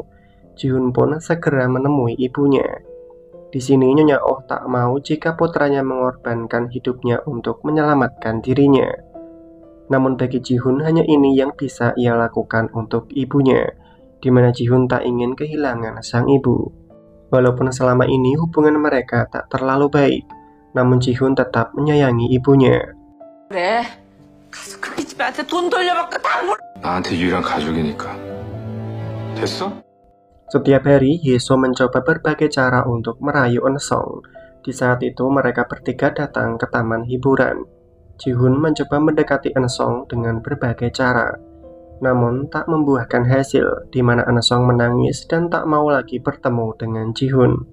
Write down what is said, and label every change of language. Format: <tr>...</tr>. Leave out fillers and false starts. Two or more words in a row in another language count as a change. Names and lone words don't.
<id>Ji-hun pun segera menemui ibunya. Di sini Nyonya Oh tak mau jika putranya mengorbankan hidupnya untuk menyelamatkan dirinya. Namun bagi Ji-hun hanya ini yang bisa ia lakukan untuk ibunya, di mana Ji-hun tak ingin kehilangan sang ibu. Walaupun selama ini hubungan mereka tak terlalu baik, namun Ji-hun tetap menyayangi ibunya.</id> <ko>그래. 가서 그렇게 집한테 돈 돌려받고 다 물. 나한테 유일한 가족이니까. 됐어?</ko> <id>Setiap hari, Yeso mencoba berbagai cara untuk merayu Eun-sung. Di saat itu, mereka bertiga datang ke taman hiburan. Ji-hun mencoba mendekati Eun-sung dengan berbagai cara. Namun, tak membuahkan hasil, di mana Eun-sung menangis dan tak mau lagi bertemu dengan Ji-hun.</id>